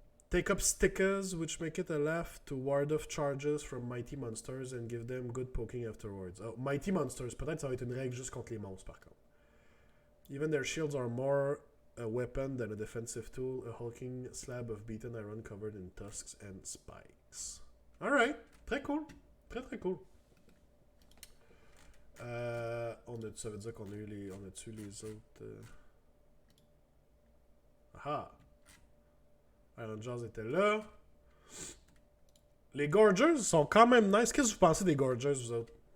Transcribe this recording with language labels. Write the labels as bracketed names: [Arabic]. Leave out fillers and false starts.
[English] Take up stickers, which make it a laugh to ward off charges from mighty monsters and give them good poking afterwards. Oh, mighty monsters, [French] peut-être ça va être une règle juste contre les monstres par contre. [English] Even their shields are more a weapon than a defensive tool, a hulking slab of beaten iron covered in tusks and spikes. Alright, [French] très cool. Très très cool. Ça veut dire qu'on a eu les. On a tué les autres. Ah! Iron Jaws était là. Les Gorgers sont quand même nice. Qu'est-ce que vous pensez des Gorgers, vous autres?